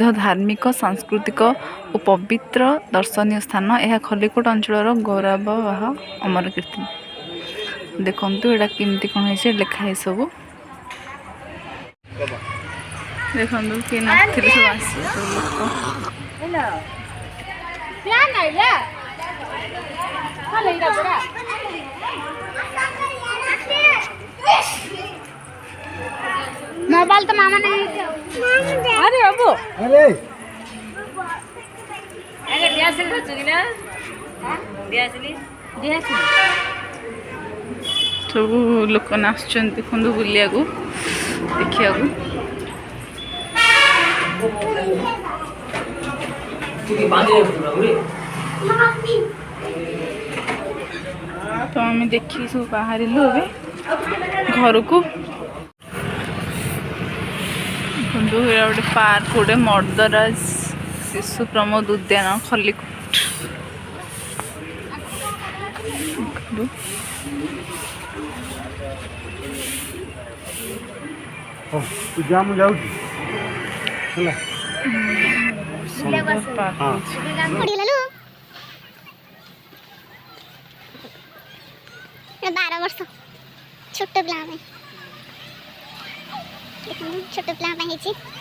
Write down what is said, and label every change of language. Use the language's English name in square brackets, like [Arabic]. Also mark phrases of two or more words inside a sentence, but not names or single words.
[Odia] ଧାର୍ମିକ ସାଂସ୍କୃତିକ ଓ ପବିତ୍ର ଦର୍ଶନୀୟ ସ୍ଥାନ ଏହା ଖଲିକୋଟ ଅଞ୍ଚଳର ଗୌରବବାହ ଅମର କୀର୍ତ୍ତି ଦେଖନ୍ତୁ ଏଇଟା କେମିତି କ'ଣ ହେଇଛି ଲେଖା ହେଇ ସବୁ ଦେଖନ୍ତୁ କିଏ ନଥିଲେ ସବୁ ଆସିବେ ସବୁ ଲୋକ [Hindi] मोबाइल तो मामा ने अरे बाबू अरे अरे दियासली तो चुगिला दियासली [Odia] ସବୁ ଲୋକମାନେ ଆସୁଛନ୍ତି ଦେଖନ୍ତୁ ବୁଲିବାକୁ ଦେଖିବାକୁ ତ ଆମେ ଦେଖିକି ସବୁ ବାହାରିଲୁ ଏବେ ଘରକୁ ଦେଖନ୍ତୁ ଏଇଟା ଗୋଟେ ପାର୍କ ଗୋଟେ ମର୍ଦ୍ଦରାଜ ଶିଶୁ ପ୍ରମୋଦ ଉଦ୍ୟାନ ଖଲିକୋଟ ଦେଖନ୍ତୁ [Hindi] तू जा मुझे जाऊँगी ହେଲା [Odia] ସୁନ୍ଦର ପାର୍କ ହେଇଛି ପଡ଼ିଗଲା ଲୋ 12 ବର୍ଷ ଛୋଟ ପିଲା ପାଇଁ ଦେଖନ୍ତୁ ଛୋଟ ପିଲା ପାଇଁ ହେଇଛି